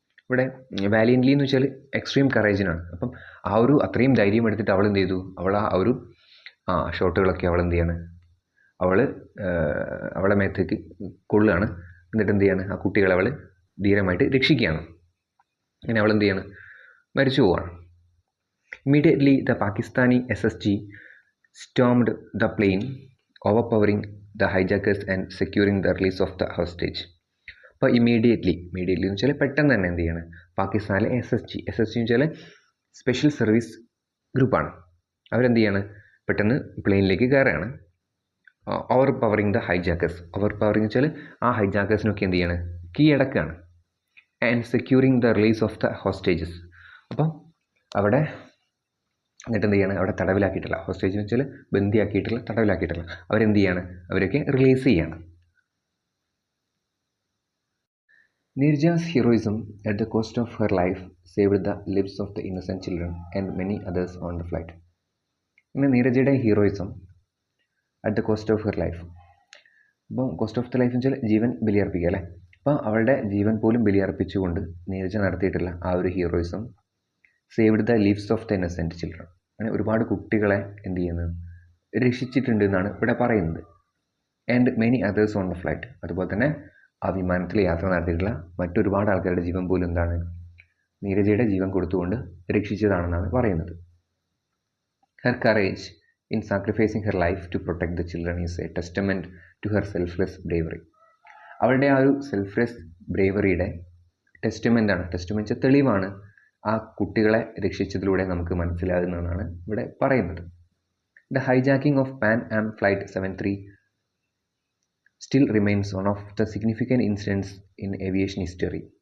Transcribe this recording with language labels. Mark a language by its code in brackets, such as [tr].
[ml] ഇവിടെ വാലിയൻ്റ്ലി എന്ന് വെച്ചാൽ എക്സ്ട്രീം കറേജിനാണ്. അപ്പം ആ ഒരു അത്രയും ധൈര്യം എടുത്തിട്ട് അവൾ എന്ത് ചെയ്തു, അവൾ ആ ഒരു ഷോട്ടുകളൊക്കെ അവൾ എന്ത് ചെയ്യാണ്, അവളെ മേത്തേക്ക് കൊള്ളുകയാണ്. എന്നിട്ട് എന്ത് ചെയ്യാണ്, ആ കുട്ടികളെ അവൾ ധീരമായിട്ട് രക്ഷിക്കുകയാണ്. അങ്ങനെ അവൾ എന്ത് ചെയ്യാണ്, മരിച്ചു പോവാണ്. [en] Immediately the Pakistani SSG stormed the plane, overpowering the hijackers and securing the release of the hostage. [ml] അപ്പോൾ ഇമ്മീഡിയറ്റ്ലി എന്ന് വെച്ചാൽ പെട്ടെന്ന് തന്നെ എന്ത് ചെയ്യാണ്, പാകിസ്ഥാനിലെ SSG എന്ന് വെച്ചാൽ സ്പെഷ്യൽ സർവീസ് ഗ്രൂപ്പാണ്. അവരെന്ത് ചെയ്യാണ്, പെട്ടെന്ന് പ്ലെയിനിലേക്ക് കയറുകയാണ്. [en] overpowering the hijackers, [ml] over powering വെച്ചാൽ ആ ഹൈജാക്കേഴ്സിനൊക്കെ എന്ത് ചെയ്യാണ്, കീഴടക്കുകയാണ്. [en] And securing the release of the hostages. [ml] അപ്പം അവിടെ എന്നിട്ട് എന്ത് ചെയ്യാണ്, അവിടെ തടവിലാക്കിയിട്ടില്ല, ഹോസ്റ്റേജ് എന്ന് വെച്ചാൽ ബന്ദിയാക്കിയിട്ടില്ല, തടവിലാക്കിയിട്ടില്ല, അവരെന്ത് ചെയ്യാണ്, അവരൊക്കെ റിലീസ് ചെയ്യാണ്. [en] Neerja's heroism at the cost of her life saved the lives of the innocent children and many others on the flight. [ml] ഇങ്ങനെ നീരജയുടെ [en] Heroism at the cost of her life. [ml] അപ്പം കോസ്റ്റ് ഓഫ് ദ ലൈഫ് എന്ന് വെച്ചാൽ ജീവൻ ബലിയർപ്പിക്കുക അല്ലേ. അപ്പോൾ അവളുടെ ജീവൻ പോലും ബലിയർപ്പിച്ചുകൊണ്ട് നീരജ നടത്തിയിട്ടുള്ള ആ ഒരു heroism [en] Saved the lives of the innocent children. [ml] അങ്ങനെ ഒരുപാട് കുട്ടികളെ എന്ത് ചെയ്യുന്നത്, രക്ഷിച്ചിട്ടുണ്ട് എന്നാണ് ഇവിടെ പറയുന്നത്. [en] And many others on the flight. [ml] അതുപോലെ തന്നെ ആ വിമാനത്തിൽ യാത്ര നടത്തിയിട്ടുള്ള മറ്റൊരുപാട് ആൾക്കാരുടെ ജീവൻ പോലും എന്താണ്, നീരജയുടെ ജീവൻ കൊടുത്തുകൊണ്ട് രക്ഷിച്ചതാണെന്നാണ് പറയുന്നത്. [en] Her courage in sacrificing her life to protect the children is a testament to her selfless bravery. [ml] അവളുടെ ആ ഒരു സെൽഫ്ലെസ് ബ്രേവറിയുടെ ടെസ്റ്റമെൻ്റാണ്, ടെസ്റ്റമെൻ്റ് തെളിവാണ് ആ കുട്ടികളെ രക്ഷിച്ചതിലൂടെ നമുക്ക് മനസ്സിലാകുന്നതെന്നാണ് ഇവിടെ പറയുന്നത്. [en] The hijacking of Pan Am flight 73 still remains one of the significant incidents in aviation history.